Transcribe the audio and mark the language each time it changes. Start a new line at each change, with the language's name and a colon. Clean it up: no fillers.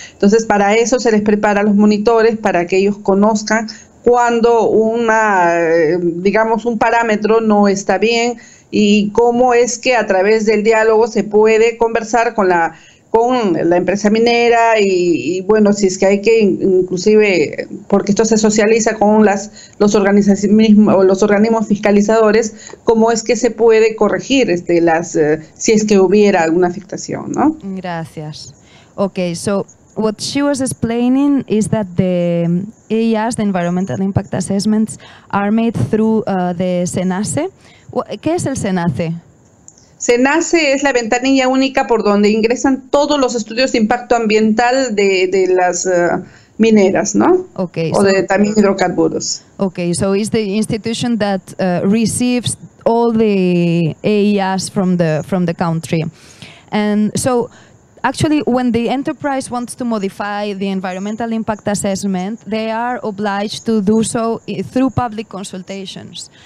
Spanish: Entonces, para eso se les prepara a los monitores para que ellos conozcan cuando digamos, un parámetro no está bien y cómo es que a través del diálogo se puede conversar con la empresa minera y bueno, si es que hay que inclusive, porque esto se socializa con los organismos fiscalizadores, cómo es que se puede corregir si es que hubiera alguna afectación, ¿no? Gracias.
English: Okay, so what she was explaining is that the EIAs, the Environmental Impact Assessments, are made through the SENACE.
Spanish: ¿Qué es el SENACE? SENACE es la ventanilla única por donde ingresan todos los estudios de impacto ambiental de las mineras, ¿no?
English: Okay,
Spanish: o también hidrocarburos.
English: Okay, so it's the institution that receives all the EIAs from the country. And so actually, when the enterprise wants to modify the environmental impact assessment, they are obliged to do so through public consultations.